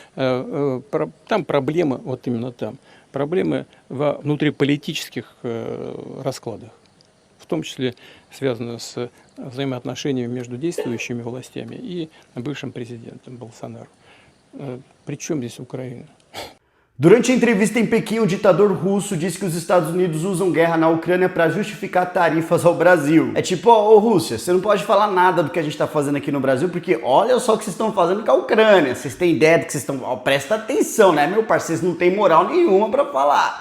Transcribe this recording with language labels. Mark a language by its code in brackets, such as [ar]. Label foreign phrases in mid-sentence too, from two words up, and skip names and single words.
[ru] Там проблемы, вот именно там, проблемы во внутриполитических раскладах, в том числе связаны с взаимоотношениями между действующими властями и бывшим президентом Болсонaro. При чем здесь Украина? [pt] Durante a entrevista em Pequim, o ditador russo disse que os Estados Unidos usam guerra na Ucrânia para justificar tarifas ao Brasil. É tipo, ô Rússia, você não pode falar nada do que a gente está fazendo aqui no Brasil, porque olha só o que vocês estão fazendo com a Ucrânia. Vocês têm ideia do que vocês estão... presta atenção, né, meu parceiro? Vocês não têm moral nenhuma para falar.